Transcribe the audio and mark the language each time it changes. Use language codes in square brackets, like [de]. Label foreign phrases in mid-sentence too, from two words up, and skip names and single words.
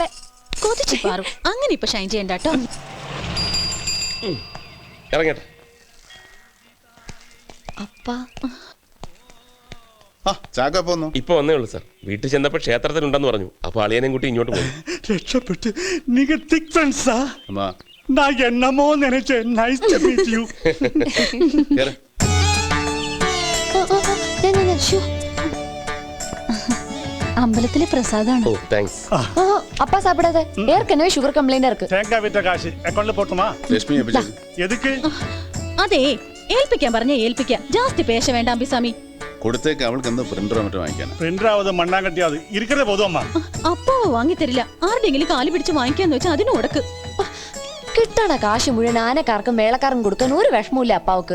[ml] അങ്ങനെ ഇപ്പൊ ഷൈൻ ചെയ്യണ്ടോ. ഇറങ്ങട്ടെ. ഇപ്പൊ വന്നേ ഉള്ളൂ സാർ. വീട്ടിൽ ചെന്നപ്പോ ക്ഷേത്രത്തിലുണ്ടെന്ന് പറഞ്ഞു. അപ്പൊ അളിയനെയും കൂട്ടി ഇങ്ങോട്ട് പോയി. രക്ഷപ്പെട്ട്. നിങ്ങൾ തിക് ഫ്രണ്ട്സാ? [ta] நான் என்னமோ நினைச்சேன். [en] Nice to meet you. [ml] അമ്പലത്തിലെ പ്രസാദാണ്. ഓ താങ്ക്സ്. [ta] அப்பா சாப்பிடாத, ஏற்கனவே சுகர் கம்ப்ளைண்ட் இருக்கு. தேங்காய் விட்ட காசு அக்கவுண்ட்ல போட்டுமா? ലക്ഷ്മി எதுக்கு? [ml] അതെ, ഏൽപ്പിക്കാൻ പറഞ്ഞ ഏൽപ്പിക്കാം. [ta] ஜாஸ்தி பேச [ml] വേണ്ട അമ്പിസാമി. കൊടുത്തേക്ക്. അവൾക്ക് എന്താ പ്രിന്ററോ മറ്റോ വാങ്ങിക്കാൻ? [ta] பிரிண்டராவது மண்ணாங்கட்டியாவது இருக்கதே போதும் அம்மா. [ml] അപ്പാവ് വാങ്ങി തരില്ല. ആരുടെങ്കിലും കാല് പിടിച്ച് വാങ്ങിക്കാന്ന് വെച്ചാൽ അതിന് ഉടക്ക്. കിട്ടണ കാശ് മുഴുവൻ ആനക്കാർക്കും മേളക്കാർക്കും കൊടുക്കാൻ ഒരു വിഷമമില്ല അപ്പാവക്ക്.